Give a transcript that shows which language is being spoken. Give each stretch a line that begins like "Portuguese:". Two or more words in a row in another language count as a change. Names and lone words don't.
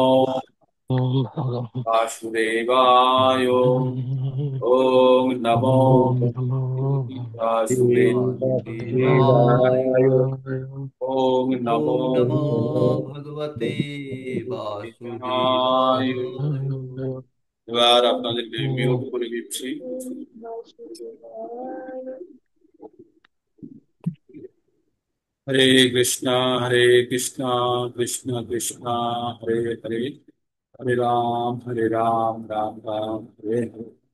Sanskrit: ॐ भगवतो বাসুদেবায়। ওম নমো Namo বাসুদেবায়। Vasudevaya ওম নমো ওম নমো ভগবতে কৃষ্ণায়। বাসুদেবায়।
Bangla: এবার আপনাদেরকে মিউট করে দিচ্ছি।
Sanskrit: হরে কৃষ্ণ হরে কৃষ্ণ কৃষ্ণ কৃষ্ণ হরে হরে, হরে রাম রাম রাম হরে হরে।